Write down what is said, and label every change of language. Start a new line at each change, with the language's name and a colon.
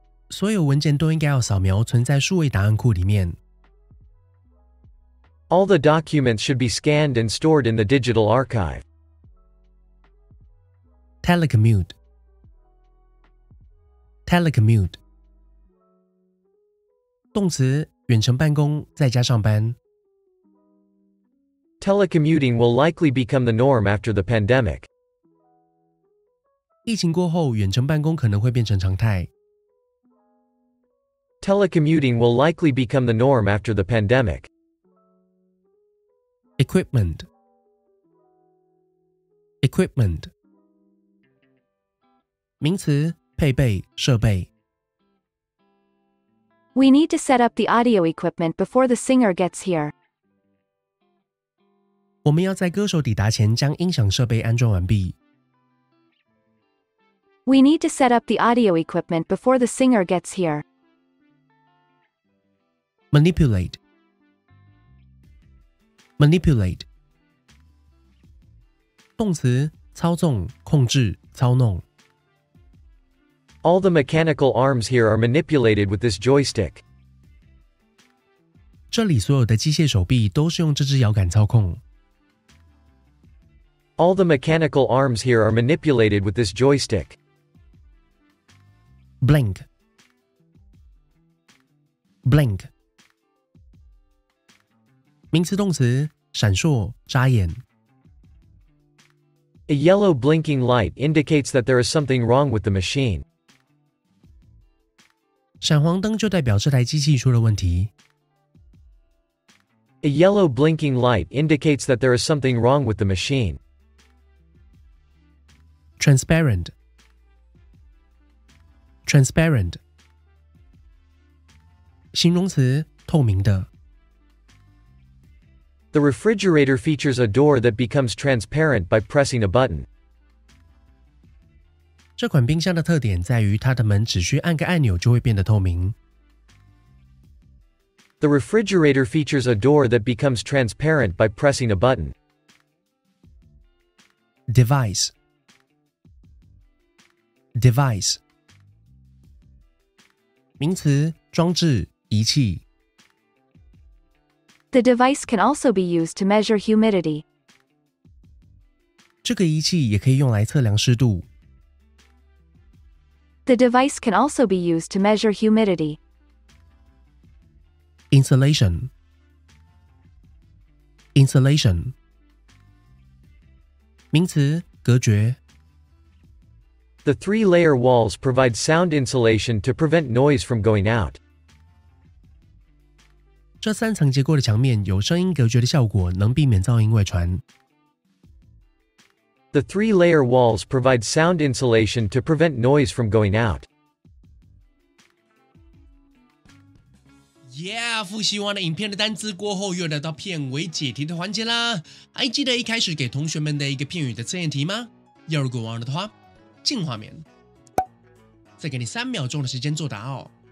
Chinese: 所有文件都应该要扫描，存在数位档案库里面。
English: All the documents should be scanned and stored in the digital archive. Telecommute. Telecommute.
Chinese: 动词，远程办公，在家上班。
English: Telecommuting will likely become the norm after the pandemic.
Chinese: 疫情过后，远程办公可能会变成常态。
English: Telecommuting will likely become the norm after the pandemic. Equipment. Equipment.
Chinese: 名词，配备，设备。
English: We need to set up the audio equipment before the singer gets here.
Chinese: 我们要在歌手抵达前将音响设备安装完毕。
English: We need to set up the audio equipment before the singer gets here. Manipulate. Manipulate.
Chinese: 动词，操纵，控制，操弄。
English: All the mechanical arms here are manipulated with this joystick.
Chinese: 这里所有的机械手臂都是用这只摇杆操控。
English: All the mechanical arms here are manipulated with this joystick. Blink. Blink.
Chinese: 名词动词，闪烁，眨眼。
English: A yellow blinking light indicates that there is something wrong with the machine.
Chinese: 闪黄灯就代表这台机器出了问题。
English: A yellow blinking light indicates that there is something wrong with the machine. Transparent. Transparent.
Chinese: 形容词，透明的。
English: The refrigerator features a door that becomes transparent by pressing a button.
Chinese: 这款冰箱的特点在于它的门只需按个按钮就会变得透明。
English: The refrigerator features a door that becomes transparent by pressing a button. Device. Device.
Chinese: 名词，装置，仪器。
English: The device can also be used to measure humidity.
Chinese: 这个仪器也可以用来测量湿度。
English: The device can also be used to measure humidity. Insulation. Insulation.
Chinese: 名词，隔绝。
English: The three-layer walls provide sound insulation to prevent noise from going out.
Chinese: 这三层结构的墙面有声音隔绝的效果，能避免噪音外传。
English: The three-layer walls provide sound insulation to prevent noise from going out.
Chinese: Yeah， 复习完了影片的单字过后，又来到片尾解题的环节啦。还记得一开始给同学们的一个片语的测验题吗？要如果忘了的话，进画面，再给你3秒钟的时间作答哦。